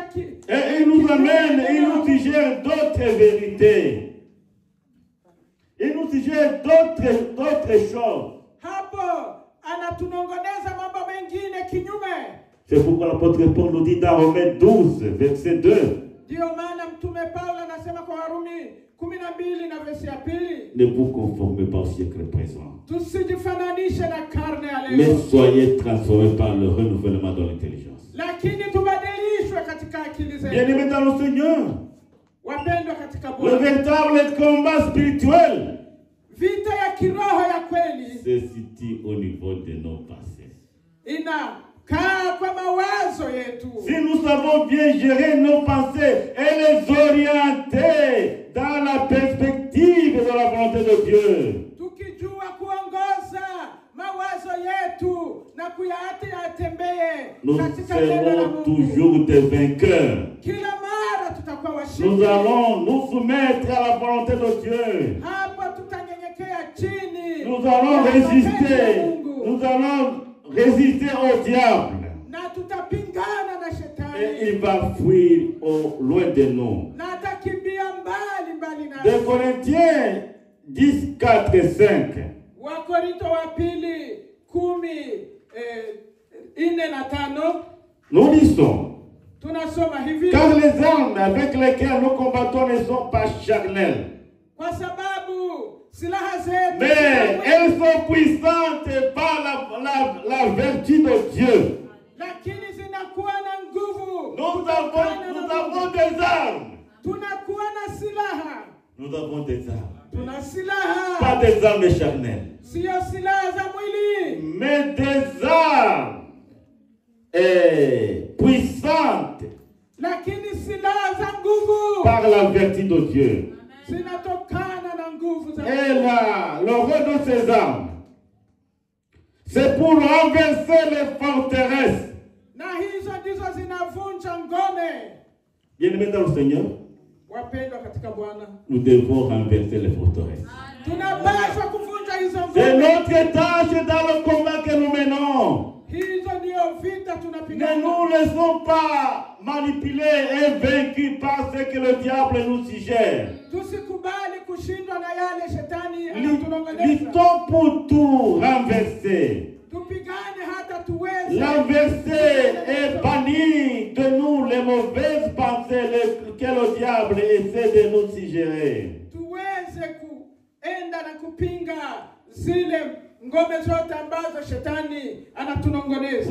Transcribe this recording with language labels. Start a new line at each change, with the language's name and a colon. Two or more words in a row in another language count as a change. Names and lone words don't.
French: Et il nous amène, il nous suggère d'autres vérités. Il nous suggère d'autres choses.
Swahili: Hapo anatunongoneza mambo mengine kinyume.
French: C'est pourquoi l'apôtre Paul nous dit dans Romains 12, verset 2.
Swahili: Ndio maana mtume Paulo anasema kwa Warumi 12 na verse ya 2,
French: Ne vous conformez pas au siècle présent,
Swahili: tusijifananishe na karne ya
French: mais
Swahili: leo,
French: soyez transformés par le renouvellement de l'intelligence.
Swahili: lakini tubadilishwe katika akili zetu.
French: Bien-aimés dans le Seigneur,
Swahili: Wapendwa katika
French: le
Swahili: Bwana,
French: véritable combat spirituel
Swahili: vita ya kiroho ya kweli
French: se situe au niveau de nos pensées.
Swahili: inakaa kwa mawazo yetu.
French: Si nous savons bien gérer nos pensées et les orienter dans la perspective de la volonté de Dieu,
Swahili: Tukijua kuongoza mawazo yetu na kuyaacha yatembee
French: nous
Swahili: katika neno la
French: serons
Swahili: Mungu,
French: toujours des vainqueurs.
Swahili: kila mara tutakuwa
French: Nous
Swahili: washindi.
French: allons nous soumettre à la volonté de Dieu.
Swahili: Hapo tutanyenyekea chini.
French: Nous allons
Swahili: ya mapenzi ya
French: résister.
Swahili: Mungu.
French: Nous allons résister au diable.
Swahili: Na tutapingana na
French: Et
Swahili: shetani.
French: il va fuir loin de nous.
Swahili: Na atakimbia mbali
French: De
Swahili: nasi.
French: Corinthiens 10, 4 et 5.
Swahili: Wakorintho wa pili 10:4-5
French: Nous lisons.
Swahili: tunasoma hivi:
French: Car les armes avec lesquelles nous combattons ne sont pas charnelles,
Swahili: kwa sababu silaha zetu
French: mais elles sont puissantes par la vertu de Dieu.
Swahili: lakini zinakuwa na nguvu.
French: Nous avons des armes.
Swahili: Tunakuwa na silaha.
French: Nous avons des armes.
Swahili: Tuna silaha.
French: Pas des armes charnelles,
Swahili: Sio silaha za mwili,
French: mais des armes puissantes
Swahili: lakini silaha za nguvu
French: par la vertu de Dieu.
Swahili: zinatokana na nguvu za
French: Et là, le rôle de ces armes, c'est pour renverser les forteresses.
Swahili: na hizo ndizo zinavunja ngome.
French: Bien-aimés dans le Seigneur,
Swahili: Wapendwa katika Bwana,
French: nous devons renverser les forteresses.
Swahili: tunapaswa kuvunja hizo
French: C'est
Swahili: ngome.
French: notre tâche dans le combat que nous menons.
Swahili: Hizo ndio vita
French: Ne
Swahili: tunapigana.
French: nous laissons pas manipuler et vaincus par ce que le diable nous suggère.
Swahili: Tusikubali kushindwa na yale shetani anatunong'oneza.
French: Luttons pour tout renverser.
Swahili: Tupigane hata
French: l'enverser et bannir de nous les mauvaises pensées que le diable essaie de nous suggérer.
Swahili: tuweze kuenda na kupinga zile ngome zote ambazo shetani anatunongoneza.